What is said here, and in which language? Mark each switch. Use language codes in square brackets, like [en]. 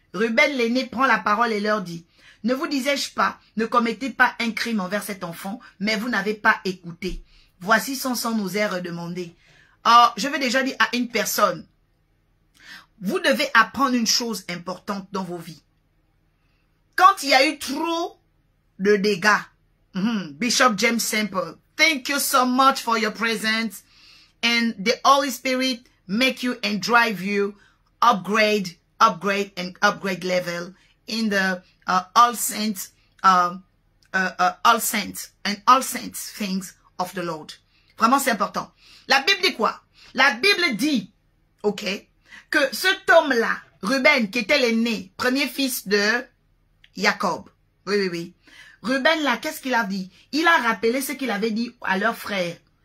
[fr] Ruben l'aîné prend la parole et leur dit, ne vous disais-je pas, ne commettez pas un crime envers cet enfant, mais vous n'avez pas écouté. Voici son sang nous est redemandé. Oh, je vais déjà dire à une personne, vous devez apprendre une chose importante dans vos vies. Quand il y a eu trop de dégâts, [en] Bishop James Semple, thank you so much for your presence and the Holy Spirit make you and drive you upgrade level in the all saints things of the Lord. [fr] Vraiment, c'est important. La Bible dit quoi? La Bible dit, ok, que cet homme-là, Ruben, qui était l'aîné, premier fils de Jacob. Oui. Ruben, là, qu'est-ce qu'il a dit? Il a rappelé ce qu'il avait dit à leur frère.